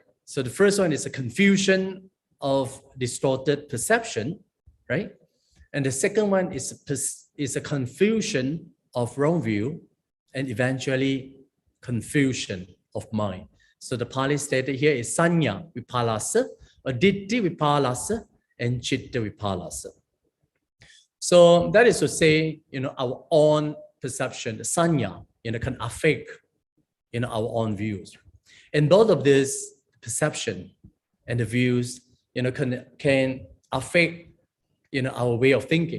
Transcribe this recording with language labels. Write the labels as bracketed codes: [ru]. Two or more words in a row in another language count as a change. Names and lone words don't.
[en] So the first one is a confusion of distorted perception, right? And the second one is a confusion of wrong view, and eventually confusion of mind. So the Pali stated here is [pi] sanya vipalasa, [en] or [pi] ditti vipalasa, [en] and [pi] chitta vipalasa. [en] So that is to say, our own perception, the sanya, can affect, our own views. And both of this perception and the views, can affect, our way of thinking.